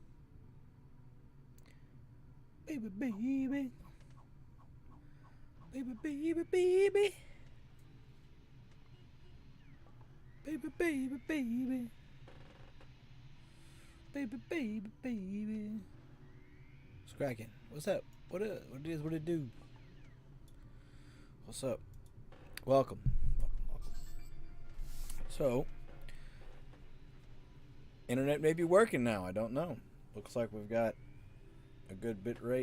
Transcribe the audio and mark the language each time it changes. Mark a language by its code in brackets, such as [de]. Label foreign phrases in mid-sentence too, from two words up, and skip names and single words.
[en] Baby, baby. Baby, baby, baby. Baby, baby, baby. Baby, baby, baby. What's cracking? What's up? What it do? What's up? Welcome. So, internet may be working now. I don't know. Looks like we've got a good bit rate.